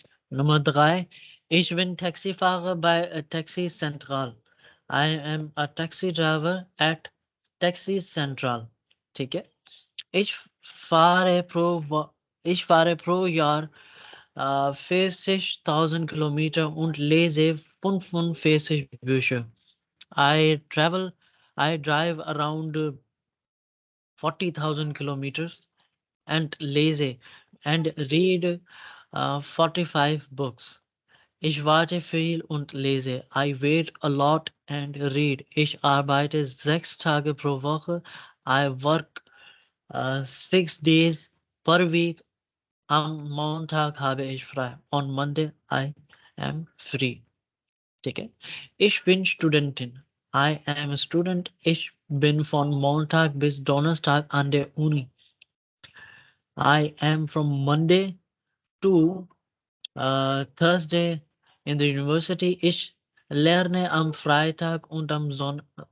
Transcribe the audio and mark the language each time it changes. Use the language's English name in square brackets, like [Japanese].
[German] Nummer 3, ich bin Taxifahrer bei Taxi Central. [English] I am a taxi driver at Taxi Central। [Hindi] ठीक है। [German] Ich fahre pro, ich fahre pro Jahr 40.000 Kilometer und lese 45 Bücher। [English] I travel, I drive around 40,000 kilometers and lese and read 45 books. [German] Ich warte viel und lese. [English] I wait a lot and read. [German] Ich arbeite 6 Tage pro Woche. [English] I work 6 days per week. [German] Am Montag habe ich frei. [English] On Monday I am free। [Hindi] ठीक है। [German] Ich bin Studentin. [English] I am a student. [German] Ich bin von Montag bis Donnerstag an der Uni. [English] I am from Monday to Thursday in the university. [German] Ich lerne am Freitag und am Sonntag.